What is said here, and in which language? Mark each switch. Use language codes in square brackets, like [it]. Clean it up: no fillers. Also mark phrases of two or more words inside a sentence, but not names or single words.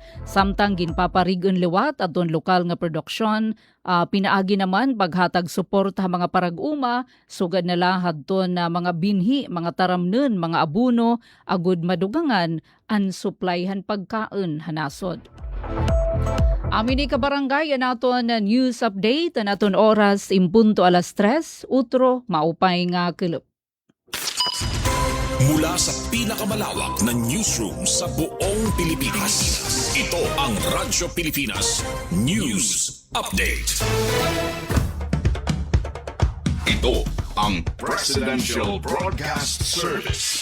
[war] Samtang ginpaparigon liwat adton lokal nga produksyon, pinaagi naman paghatag suporta mga parag-uma sugad na lahadton na mga binhi, mga taramnen, mga abuno agud madugangan an supplyhan pagkaon hanasod. Amin ni kabarangay naton news update naton oras impunto 3:00 utro maupay nga kilop. [tl] Mula sa pinakamalawak na newsroom sa buong Pilipinas, ito ang Radyo Pilipinas News Update. Ito ang Presidential Broadcast Service.